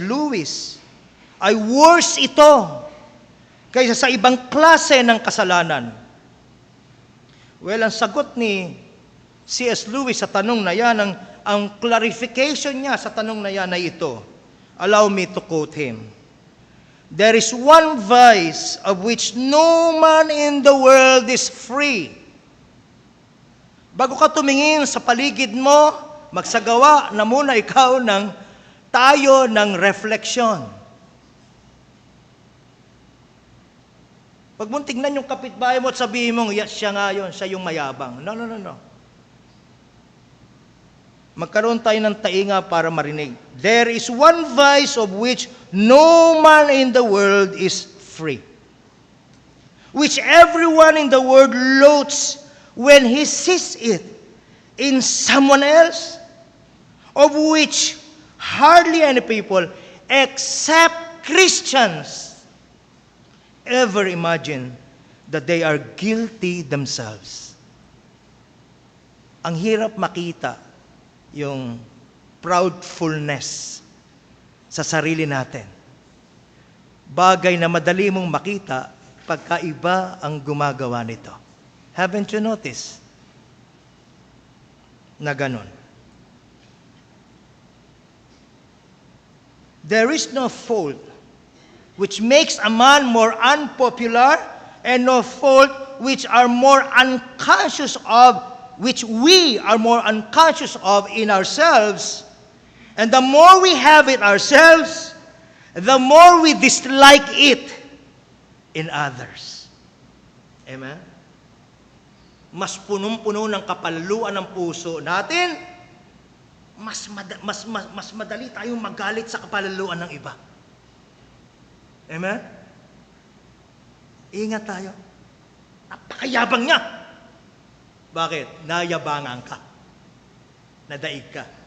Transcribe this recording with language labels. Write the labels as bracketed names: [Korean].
[Filipino] Lewis ay worse ito kaysa sa ibang klase ng kasalanan? Well, ang sagot ni C.S. Lewis sa tanong na yan, ang clarification niya sa tanong na yan ay ito. [English] Allow me to quote him. There is one vice of which no man in the world is free. [Filipino] Bago ka tumingin sa paligid mo, magsagawa na muna ikaw tayo ng refleksyon. Pag mong tignan yung kapitbahay mo at sabihin mong, yes, siya nga yun, siya yung mayabang. No. Magkaroon tayo ng tainga para marinig. [English] There is one vice of which no man in the world is free, which everyone in the world loathes when he sees it in someone else, of which hardly any people, except Christians, ever imagine that they are guilty themselves. [Filipino] Ang hirap makita yung proudfulness sa sarili natin. Bagay na madali mong makita pagka iba ang gumagawa nito. [English] Haven't you noticed [Filipino] na ganon? [English] There is no fault which makes a man more unpopular, and of fault, which are more unconscious of, which we are more unconscious of in ourselves. And the more we have it ourselves, the more we dislike it in others. Amen? [Filipino] Mas punong-puno ng kapalaluan ng puso natin, mas madali tayong magalit sa kapalaluan ng iba. Amen? Ingat tayo. Napakayabang niya. Bakit? Nayabangan ka. Nadaig ka.